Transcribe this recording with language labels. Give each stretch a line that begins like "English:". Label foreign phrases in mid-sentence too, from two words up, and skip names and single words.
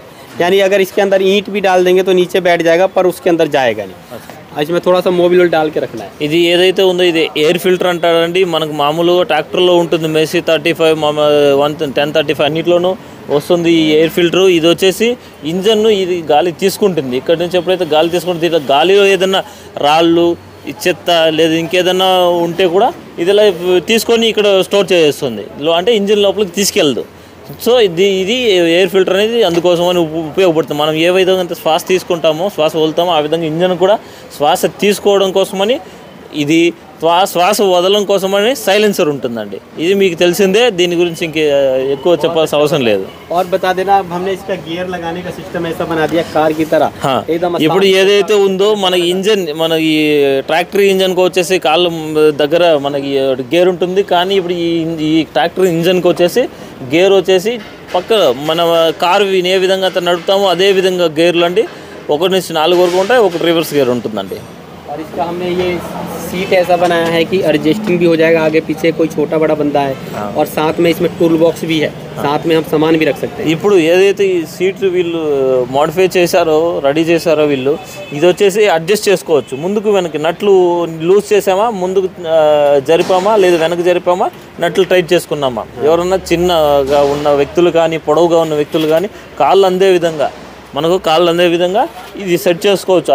Hindi: यानी अगर इसके अंदर ईंट भी डाल देंगे तो नीचे बैठ जाएगा, पर उसके अंदर जाएगा नहीं. इसमें थोड़ा सा मोबिल ऑयल डाल के रखना है.
Telugu: ఇది ఏదైతే ఉందో ఇది
English: air filter
Telugu: అంటారండి. మనకు మామూలుగా ట్రాక్టర్లో ఉంటుంది, మెస్సీ 35 1035 అన్నిట్లోనూ వస్తుంది ఈ
English: air filter.
Telugu: ఇది వచ్చేసి ఇంజన్ను ఇది గాలి తీసుకుంటుంది. ఇక్కడ నుంచి ఎప్పుడైతే గాలి తీసుకుంటుంది, దీంట్లో గాలిలో ఏదైనా రాళ్ళు, చెత్త లేదా ఇంకేదన్నా ఉంటే కూడా ఇది తీసుకొని ఇక్కడ స్టోర్ చేస్తుంది, అంటే ఇంజిన్ లోపలికి తీసుకెళ్ళదు. సో ఇది
English: air filter
Telugu: అనేది అందుకోసమని ఉపయోగపడుతుంది. మనం ఏ విధంగా శ్వాస తీసుకుంటామో, శ్వాస వదులుతామో, ఆ విధంగా ఇంజన్ కూడా శ్వాస తీసుకోవడం కోసమని, ఇది శ్వాస వదలడం కోసమని సైలెన్సర్ ఉంటుందండి. ఇది మీకు తెలిసిందే, దీని గురించి ఇంక ఎక్కువ చెప్పాల్సిన అవసరం లేదు.
Hindi: और बता देना, हमने इसका गियर लगाने का सिस्टम ऐसा बना दिया कार की तरह.
Telugu: ఇప్పుడు ఏదైతే ఉందో మన ఇంజన్, మన ఈ ట్రాక్టర్ ఇంజన్కి వచ్చేసి కాళ్ళ దగ్గర మనకి గేర్ ఉంటుంది, కానీ ఇప్పుడు ఈ ట్రాక్టర్ ఇంజన్కి వచ్చేసి గేర్ వచ్చేసి పక్క మన కారు ఏ విధంగా నడుపుతామో అదే విధంగా గేర్లు అండి 1 నుంచి 4 వరకు ఉంటాయి, ఒకటి
English: reverse gear
Telugu: ఉంటుందండి.
Hindi: और इसका हमने ये सीट ऐसा बनाया है कि एडजस्टिंग भी हो जाएगा, आगे पीछे कोई छोटा बड़ा बंदा है. और साथ में इसमें
English: tool box
Hindi: भी है, साथ में हम सामान भी रख सकते हैं.
Telugu: ఇప్పుడు ఏదైతే ఈ సీట్ వీళ్ళు మోడిఫై చేశారో, రెడీ చేశారో వీళ్ళు, ఇది వచ్చేసి అడ్జస్ట్ చేసుకోవచ్చు. ముందుకు వెనక్కి నట్లు లూజ్ చేసామా, ముందుకు జరిపామా లేదా వెనక్కి జరిపామా, నట్లు టైట్ చేసుకున్నామా. ఎవరన్నా చిన్నగా ఉన్న వ్యక్తులు కానీ, పొడవుగా ఉన్న వ్యక్తులు కానీ కాళ్ళు అందే విధంగా ఇది సెట్ చేసుకోవచ్చు.